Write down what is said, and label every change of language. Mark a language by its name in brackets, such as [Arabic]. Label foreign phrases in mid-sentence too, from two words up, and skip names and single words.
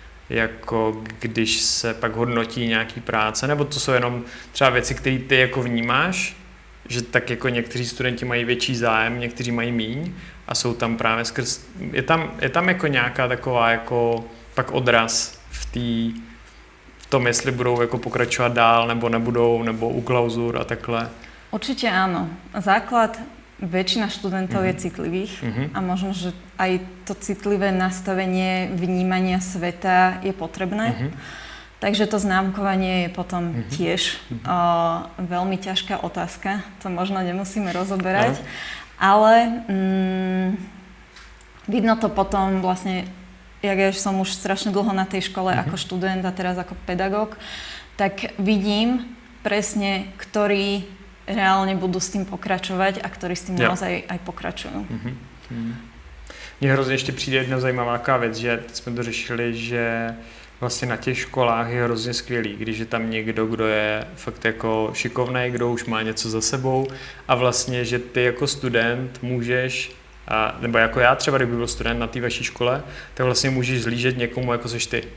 [Czech] jako když se pak hodnotí nějaký práce, nebo to jsou jenom třeba věci, které ty jako vnímáš, že tak jako někteří studenti mají větší zájem, někteří mají míň a jsou tam právě skrz... Je tam jako nějaká taková jako pak odraz v tom, jestli budou jako pokračovat dál, nebo nebudou, nebo u klauzur a takhle. [Slovak] Určite áno. Základ, väčšina študentov je citlivých a možno, že aj to citlivé nastavenie vnímania sveta je potrebné. Takže to známkovanie je potom tiež veľmi ťažká otázka. To možno nemusíme rozoberať. Ale vidno to potom vlastne, jak ja som už strašne dlho na tej škole ako študent a teraz ako pedagóg, tak vidím presne, ktorí reálne budú s tým pokračovať a ktorí s tým naozaj aj pokračujú. [Czech] Mně hrozně ještě přijde jedna zajímavá věc, že teď jsme to řešili, že vlastně na těch školách je hrozně skvělý, když je tam někdo, kdo je fakt jako šikovnej, kdo už má něco za sebou a vlastně, že ty jako student můžeš, nebo jako já třeba, kdyby byl student na té vaší škole, tak vlastně můžeš zlížet někomu, jako seš ty.